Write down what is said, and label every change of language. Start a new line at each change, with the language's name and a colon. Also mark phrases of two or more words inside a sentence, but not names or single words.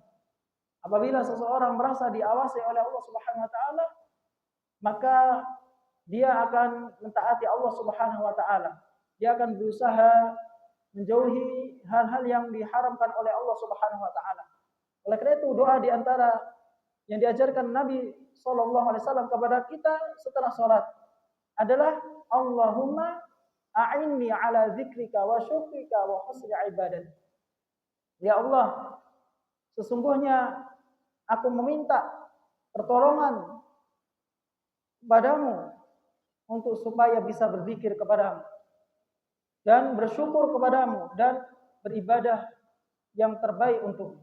Indonesian: Apabila seseorang merasa diawasi oleh Allah
Arabic: سبحانه وتعالى,
Indonesian: maka dia akan mentaati Allah
Arabic: سبحانه وتعالى.
Indonesian: Dia akan berusaha menjauhi hal-hal yang diharamkan oleh Allah
Arabic: سبحانه وتعالى.
Indonesian: Oleh karena itu doa di antara yang diajarkan Nabi
Arabic: صلى الله عليه وسلم
Indonesian: kepada kita setelah salat adalah
Arabic: اللهم أعني على ذكرك وشكرك وحسن عبادتك.
Indonesian: Ya Allah, sesungguhnya aku meminta pertolongan kepadamu untuk supaya bisa berzikir kepadamu dan bersyukur kepadamu dan beribadah yang terbaik untukmu.